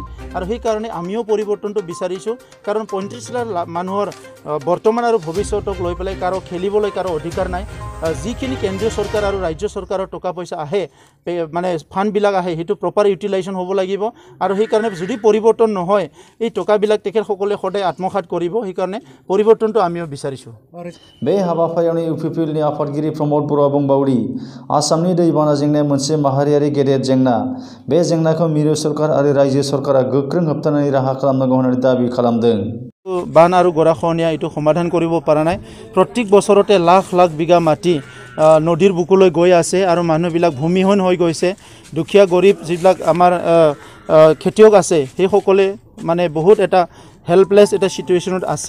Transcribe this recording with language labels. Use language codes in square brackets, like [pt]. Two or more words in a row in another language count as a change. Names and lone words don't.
[as] আৰু সেইকাৰণে আমিও পৰিৱৰ্তনটো বিচাৰিছোঁ, কাৰণ 35 লাখ মানুহৰ বৰ্তমান আৰু ভৱিষ্যতক লৈ পেলাই কাৰো খেলিবলৈ কাৰো অধিকাৰ নাই। যিখিনি কেন্দ্ৰীয় চৰকাৰ আৰু ৰাজ্য চৰকাৰৰ টকা পইচা আহে, মানে ফাণ্ডবিলাক আহে, সেইটো [en] proper utilisation [as] হ'ব লাগিব। আৰু সেইকাৰণে যদি পৰিৱৰ্তন নহয়, এই টকাবিলাক তেখেতসকলে সদায় আত্মসাৎ কৰিব। সেইকাৰণে পৰিৱৰ্তনটো আমিও বিচাৰিছোঁ। [brx] बे हाबाफारियावनो इउपिपिएलनि आफादगिरि प्रमद बर'आ बुंबावदि आसामनि दैबाना जेंनाया मोनसे माहारियारि गेदेर जेंना। बे जेंनाखौ मिरु सरकार आरो रायजो सरकारा गोख्रों होबथानायनि राहा खालामनांगौ होननानै दाबि खालामदों। [as] বান আৰু গৰাখহনীয়া এইটো সমাধান কৰিব পৰা নাই। প্ৰত্যেক বছৰতে লাখ লাখ বিঘা মাটি নদীৰ বুকুলৈ গৈ আছে আৰু মানুহবিলাক ভূমিহীন হৈ গৈছে। দুখীয়া গৰীব যিবিলাক আমাৰ খেতিয়ক আছে, সেইসকলে মানে বহুত এটা হেল্পলেছ এটা চিটুৱেশ্যনত আছে।